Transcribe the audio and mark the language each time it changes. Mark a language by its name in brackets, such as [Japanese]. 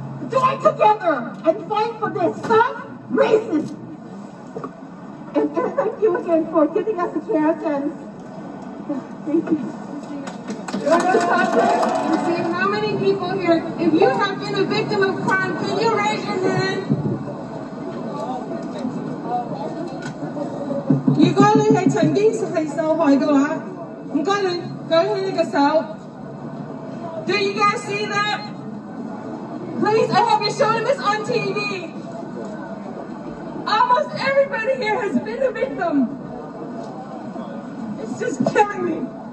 [English] Join together and fight for this. Stop racism. And thank you again for giving us a chance. And thank you. And see how many people here, if you have been a victim of crime, can you raise your hand? [Cantonese] 如果你係曾經係受害嘅話，唔該你舉起你嘅手。 [English] Do you guys see that? Please, I hope you're showing this on TV. Almost everybody here has been a victim. It's just killing me.